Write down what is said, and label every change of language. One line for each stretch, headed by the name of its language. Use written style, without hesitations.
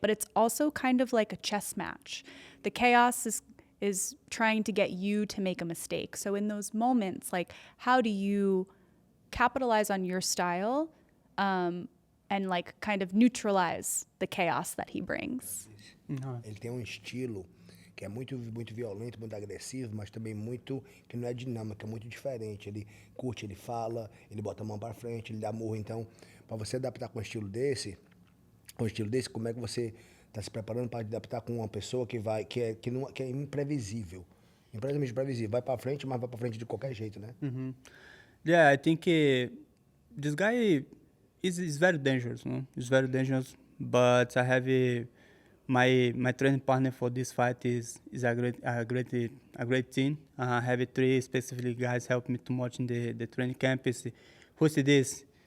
English: But it's also kind of like a chess match. The chaos is trying to get you to make a mistake. So in those moments, like, how do you capitalize on your style and like kind of neutralize the chaos that he brings?
Portuguese: Ele tem estilo que é muito violento, muito agressivo, mas também muito que não é dinâmico, é muito diferente. Ele curte, ele fala, ele bota a mão para frente, ele dá murro. Então, para você adaptar com um estilo desse, como é que você está se preparando para adaptar com uma pessoa que é imprevisível, imprevisível, vai para frente, mas vai para frente de qualquer jeito, né?
English: Yeah, I think this guy is very dangerous. No? He's very dangerous, but I have my training partner for this fight is a great team. I have 3 specific guys help me too much in the training camp. Who's this?